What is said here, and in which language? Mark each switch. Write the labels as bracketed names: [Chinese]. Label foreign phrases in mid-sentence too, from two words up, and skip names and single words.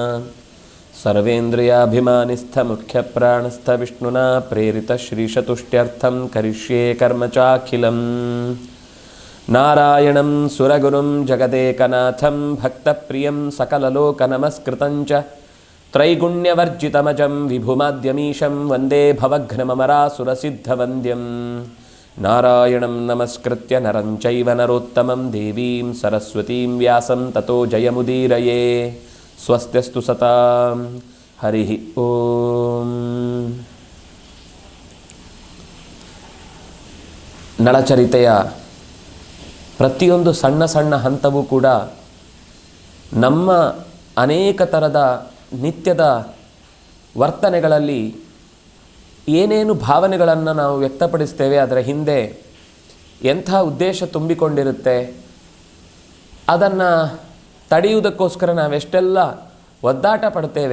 [Sanskrit] ಸರ್ವೇಂದ್ರಿಯಾಭಿಮಾನಿಸ್ಥಮುಖ್ಯಪ್ರಾಣಸ್ಥ ವಿಷ್ಣುನಾ ಪ್ರೇರಿತ ಶ್ರೀಶತುಷ್ಟ್ಯರ್ಥಂ ಕರಿಷ್ಯೇ ಕರ್ಮ ಚಾಖಿಲಂ ನಾರಾಯಣಂ ಸುರಗುರುಂ ಜಗದೇಕನಾಥಂ ಭಕ್ತಪ್ರಿಯಂ ಸಕಲಲೋಕನಮಸ್ಕೃತಂಚ ತ್ರೈಗುಣ್ಯವರ್ಜಿತಮಜಂ ವಿಭುಮಾದ್ಯಮೀಶಂ ವಂದೇ ಭವಘ್ನಮರಾಸುರಸಿದ್ಧವಂದ್ಯಂ ನಾರಾಯಣಂ ನಮಸ್ಕೃತ್ಯ ನರಂ ಚೈವ ನರೋತ್ತಮಂ ದೇವೀಂ ಸರಸ್ವತೀಂ ವ್ಯಾಸಂ ತತೋ ಜಯಮುದೀರಯೇ ಸ್ವಸ್ತ್ಯಸ್ತು ಸತಾಂ ಹರಿ ಓಂ. [Kannada] ನಳಚರಿತೆಯ ಪ್ರತಿಯೊಂದು ಸಣ್ಣ ಸಣ್ಣ ಹಂತವೂ ಕೂಡ ನಮ್ಮ ಅನೇಕ ಥರದ ನಿತ್ಯದ ವರ್ತನೆಗಳಲ್ಲಿ ಏನೇನು ಭಾವನೆಗಳನ್ನು ನಾವು ವ್ಯಕ್ತಪಡಿಸ್ತೇವೆ, ಅದರ ಹಿಂದೆ ಎಂಥ ಉದ್ದೇಶ ತುಂಬಿಕೊಂಡಿರುತ್ತೆ, ಅದನ್ನು ತಡೆಯುವುದಕ್ಕೋಸ್ಕರ ನಾವೆಷ್ಟೆಲ್ಲ ಒದ್ದಾಟ ಪಡ್ತೇವೆ.